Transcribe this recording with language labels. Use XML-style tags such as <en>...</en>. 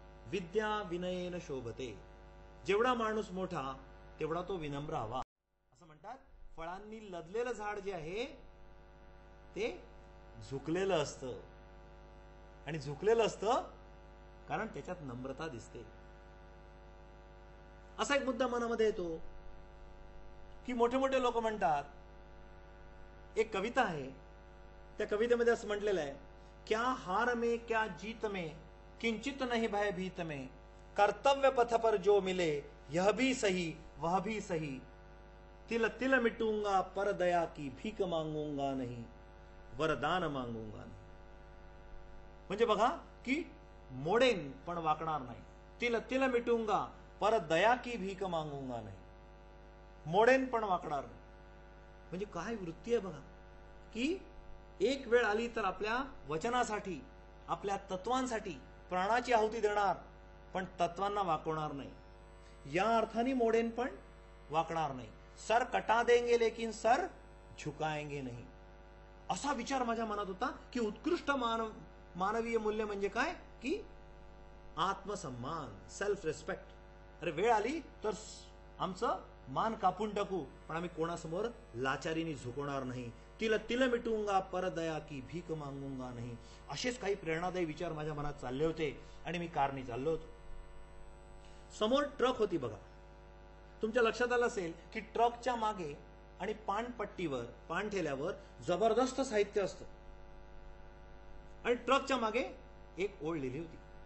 <sa>विद्या विनयेन शोभते.</sa> <mr>जेवढा माणूस मोठा तेवढा तो विनम्र हवा. असं म्हणतात फळांनी लदलेलं झाड जे आहे ते झुकलेलं असतं. आणि झुकलेलं असतं कारण त्याच्यात नम्रता दिसते. असा एक मुद्दा मनामध्ये येतो की मोठे मोठे लोक म्हणतात, एक कविता आहे त्या कवितेमध्ये असं म्हटलेलं आहे,</mr> <hi>क्या हार में क्या जीत में किंचित नहीं भय भीत में, कर्तव्य पथ पर जो मिले यह भी सही वह भी सही, तिल तिल मिटूंगा पर दया की भीख मांगूंगा नहीं, वरदान मांगूंगा नहीं.</hi> <mr>म्हणजे बघा की मोडेन पण वाकणार नाही.</mr> <hi>तिल तिल मिटूंगा पर दया की भीख मांगूंगा नाही.</hi> <mr>मोडेन पण वाकणार नाही. म्हणजे काय वृत्ती आहे बघा की एक वेळ आली तर आपल्या वचनासाठी, आपल्या तत्वांसाठी प्राणाची आहुती देणार, पण तत्वांना वाकवणार नाही। या अर्थाने मोडेन पण वाकणार नाही।</mr> <hi>सर कटा देंगे लेकिन सर झुकाएंगे नहीं।</hi> <mr>असा विचार माझ्या मनात होता की उत्कृष्ट मानवीय मूल्य म्हणजे काय की आत्मसन्मान, सेल्फ रिस्पेक्ट। अरे वेळ आली तर आमचं मान कापून टाकू, पण आम्ही कोणासमोर लाचारीने झुकवणार नाही।</mr> <hi>तिल तिल मिटूंगा पर दया की भीक मागूंगा नाही।</hi> <mr>असेच काही प्रेरणादायी विचार माझ्या मनात चालले होते आणि मी कारने चाललो होतो। समोर ट्रक होती बघा। तुमच्या लक्षात आलं असेल की ट्रकच्या मागे आणि पानपट्टीवर, पानठेल्यावर जबरदस्त साहित्य असतं आणि ट्रकच्या मागे एक ओळ लिहिली होती।</mr>